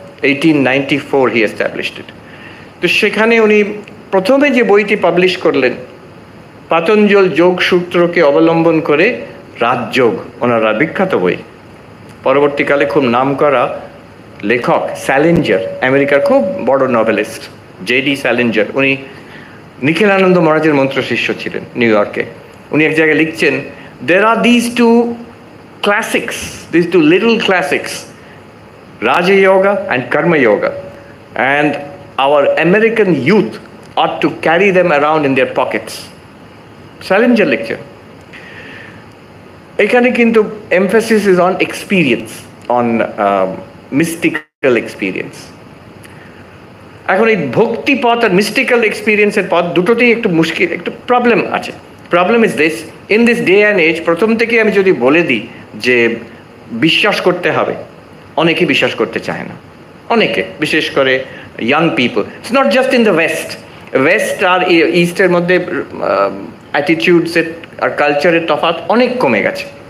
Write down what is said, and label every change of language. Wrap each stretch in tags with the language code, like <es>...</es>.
<en>1894 he established it.</en> <bn>তো সেখানে উনি প্রথমে যে বইটি পাবলিশ করলেন, পাতঞ্জল যোগ সূত্রকে অবলম্বন করে রাজযোগ, ওনারা বিখ্যাত বই। পরবর্তীকালে খুব নামকরা লেখক স্যালিঞ্জার, আমেরিকার খুব বড় নভেলিস্ট জেডি স্যালিঞ্জার, উনি নিখিলানন্দ মহারাজের মন্ত্র শিষ্য ছিলেন নিউ ইয়র্কে। উনি এক জায়গায় লিখছেন,</bn> <en>there are these two classics, these two little classics, Raja Yoga and Karma Yoga, and our American youth ought to carry them around in their pockets.</en> <bn>স্যালিঞ্জার লিখছেন। এখানে কিন্তু</bn> <en>emphasis is on experience, on mystical experience.</en> <bn>এখন এই ভক্তি পথ আর mystical এক্সপিরিয়েন্সের পথ দুটোতেই একটু মুশকিল, একটু প্রবলেম আছে।</bn> <en>problem is this, in this day and age,</en> <bn>প্রথম থেকে আমি যদি বলে দিই যে বিশ্বাস করতে হবে, অনেকে বিশ্বাস করতে চায় না। অনেকে, বিশেষ করে young people.</bn> <en>it's not just in the west</en> <bn>আর ইস্টের মধ্যে অ্যাটিটিউডসের আর কালচারের তফাৎ অনেক কমে গেছে।</bn>